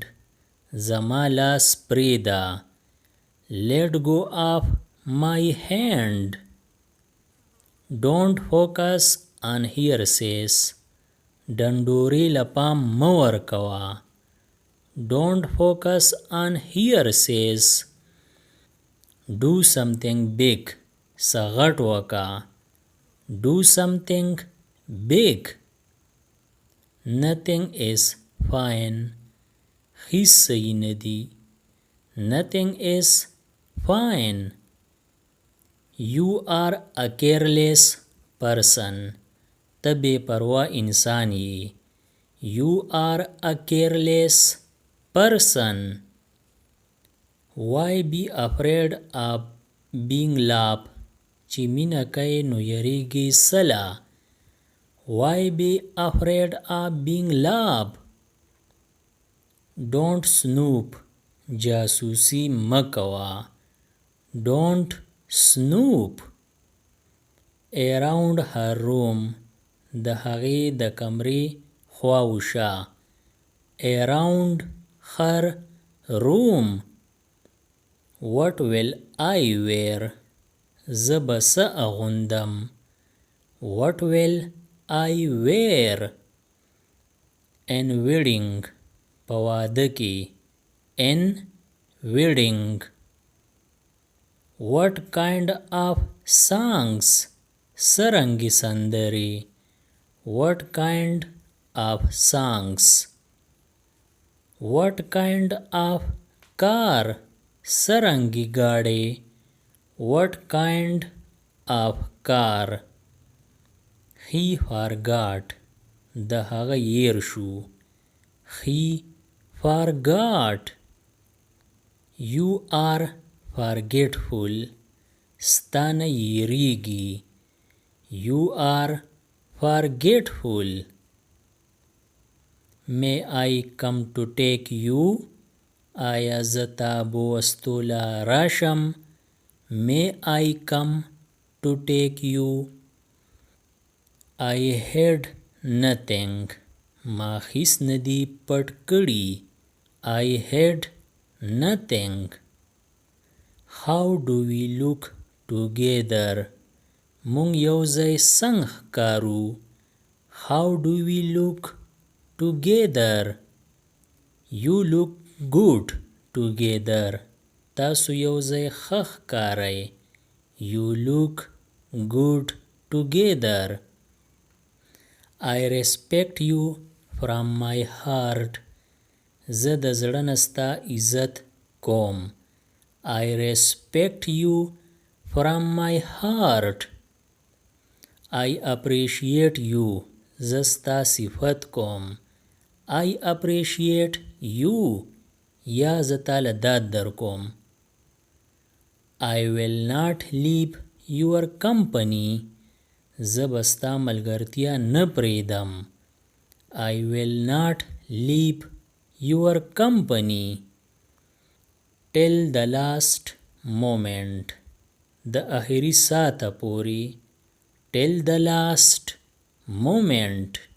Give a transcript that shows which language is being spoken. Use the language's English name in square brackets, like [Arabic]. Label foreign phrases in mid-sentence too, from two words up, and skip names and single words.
[Pashto] زما لاس پریږده. [English] Let go of my hand. Don't focus on hearsays. [Pashto] ډنډورې له پام مه ورکوه. [English] Don't focus on hearsays. Do something big. [Pashto] څه غټ وکړه. [English] Do something big. Nothing is fine. [Pashto] هیڅ صحیح نه دي. [English] Nothing is fine. You are a careless person. [Pashto] ته بے پروا انسان یې. [English] You are a careless person. Why be afraid of being loved. [Pashto] چې مینه کوي نو یریږي سله. [English] Why be afraid of being loved. Don't snoop. [Pashto] جاسوسي مه کوه. [English] Don't snoop. Around her room. [Pashto] د هغې د کمرې خواوشا. [English] Around her room. What will I wear. [Pashto] زه به څه اغوندم. [English] What will I wear. In wedding. [Pashto] په واده کې. [English] In wedding. What kind of songs. [Pashto] سرنګي سندرې. [English] What kind of songs. What kind of car. [Pashto] سرنګي ګاډی. [English] What kind of car. He forgot. [Pashto] د هغه ير شو. [English] He forgot. You are forgetful. [Pashto] ستانه یریږي. [English] You are forgetful. May I come to take you. [Pashto] آیا زه تا بوستو له راشم؟ [English] May I come to take you? I hid nothing. [Pashto] ما هیڅ ندی پټ کړي. [English] I hid nothing. How do we look together? [Pashto] مونږ یو ځای څنګه ښکارو. [English] How do we look together? You look good together. [Pashto] تاسو یو ځای ښه ښکارئ. [English] You look good together. I respect you from my heart. [Pashto] زه د زړه نه ستا عزت کوم. [English] I respect you from my heart. I appreciate you. [Pashto] زه ستا صفت کوم. [English] I appreciate you. [Pashto] یا زه تاله داد در کوم. [English] I will not leave your company. [Pashto] زه به ستا ملګرتیا نه پرېږدم. [English] I will not leave your company till the last moment. [Pashto] د آخري ساعته پورې. [English] Till the last moment.